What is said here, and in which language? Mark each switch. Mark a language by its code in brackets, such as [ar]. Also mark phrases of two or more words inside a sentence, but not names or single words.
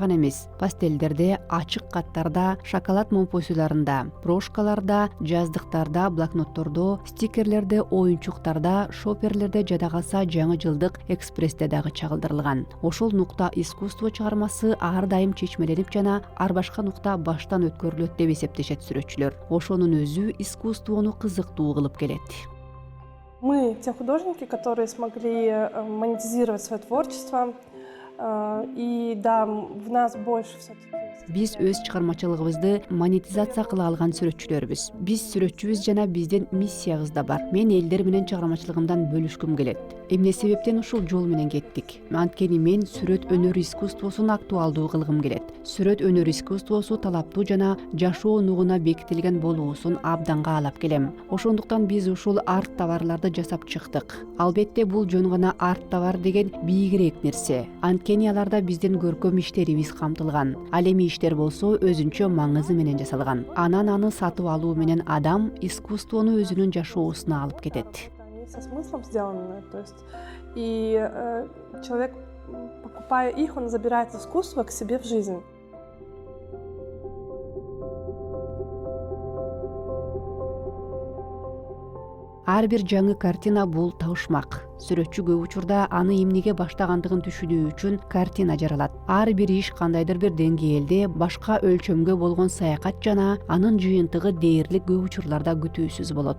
[ky] гана эмес, пастелдерде, ачык каттарда, шоколад момпосуйларында, брошкаларда, жаздыктарда, блокноттордо, стикерлерде, оюнчуктарда, шоперлерде, жада калса жаңы жылдык экспрессте дагы чагылдырылган. Ошол нукта искусство чыгармасы ар дайым чечмеленип жана ар башка нукта баштан өткөрүлөт деп эсептешет сүрөтчүлөр. Ошонун өзү искусствону кызыктуу кылып келет. [ru] Мы те художники, которые смогли монетизировать свое творчество, и да, в нас больше все-таки. [ky] Биз өз чыгармачылыгыбызды монетизация кыла алган сүрөтчүлөрбүз. Биз сүрөтчүбүз жана биздин миссиябыз да бар. Мен элдер менен чыгармачылыгымдан бөлүшкүм келет. Эмне себептен ушул жол менен кеттик? Анткени мен сүрөт өнөр искусствосун актуалдуу кылгым келет. Сүрөт өнөр искусствосу талаптуу жана жашоо нугуна бекитилген болуусун абдан каалап келем. Ошондуктан биз ушул арт товарларды жасап чыктык. Албетте бул жөн гана арт товар деген бийигирээк нерсе. Анткени аларда биздин көркөм иштерибиз камтылган. Ал эми иштер болсо өзүнчө маңызы менен жасалган. Анан аны сатып алуу менен адам искусствону өзүнүн жашоосуна алып кетет. [ru] Со смыслом сделаны, то есть и человек, покупая их, он забирает искусство к себе в жизнь. [ky] Ар бир жаңы картина бул табышмак. Сүрөтчү көп учурда аны эмнеге баштагандыгын түшүнүү үчүн картина жаралат. Ар бир иш кандайдыр бир деңгээлде башка өлчөмгө болгон саякат жана анын жыйынтыгы дээрлик көп учурларда күтүүсүз болот.